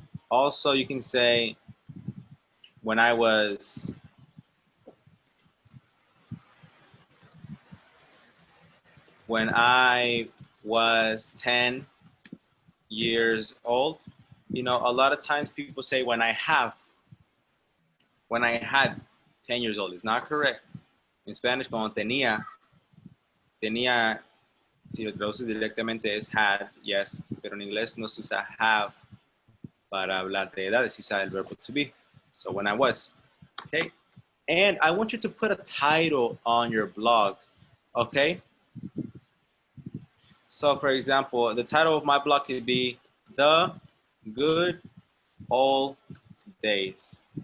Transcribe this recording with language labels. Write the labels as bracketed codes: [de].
[en] Also, you can say when I was when I was 10 years old. You know, a lot of times people say when I had 10 years old. It's not correct. [es] En Spanish, cuando tenía, si lo traduces directamente es had, yes, pero en inglés no se usa have para hablar de edades, se usa el verbo to be. [en] So when I was, okay? And I want you to put a title on your blog, okay? So for example, the title of my blog could be The Good Old Days.